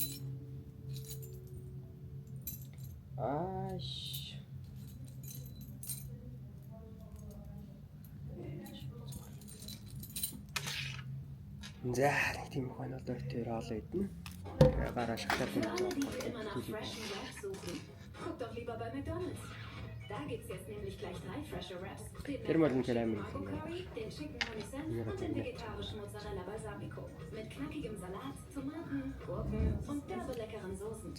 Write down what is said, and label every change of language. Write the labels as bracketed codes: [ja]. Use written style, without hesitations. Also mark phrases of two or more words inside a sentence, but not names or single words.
[mn] Ааш. За, тийм их байна одоо тэр хоолой идэнэ. Гараа шоколад [de] Guck doch lieber bei McDonald's. Da gibt's jetzt nämlich gleich 3 frische Wraps. Den Chicken Honey Senf und den vegetarischen Mozzarella Balsamico. Mit knackigem Salat, Tomaten, Gurken und derbe leckeren Soßen.